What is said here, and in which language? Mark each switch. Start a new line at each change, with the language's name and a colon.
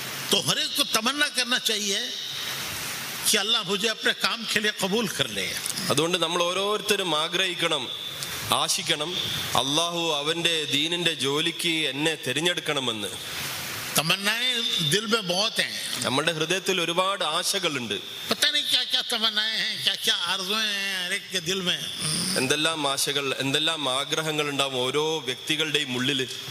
Hindi: तो हर एक को तमन्ना करना चाहिए कि अल्लाह मुझे अपने काम के लिए कबूल कर ले.
Malayalam: അതുകൊണ്ട് നമ്മൾ ഓരോരുത്തരും ആഗ്രഹിക്കണം, ആശിക്കണം, അള്ളാഹു അവന്റെ ദീനിന്റെ ജോലിക്ക് എന്നെ തിരഞ്ഞെടുക്കണമെന്ന്.
Hindi: तमन्नाएं दिल में बहुत हैं.
Malayalam: നമ്മുടെ ഹൃദയത്തിൽ ഒരുപാട് ആശകളുണ്ട്.
Hindi: पता नहीं क्या क्या तमन्नाएं हैं, क्या क्या आरज़ुएं हैं हर एक के दिल में.
Malayalam: എന്തെല്ലാം ആശകൾ, എന്തെല്ലാം ആഗ്രഹങ്ങൾ ഉണ്ടാവും ഓരോ വ്യക്തികളുടെയും ഉള്ളിൽ.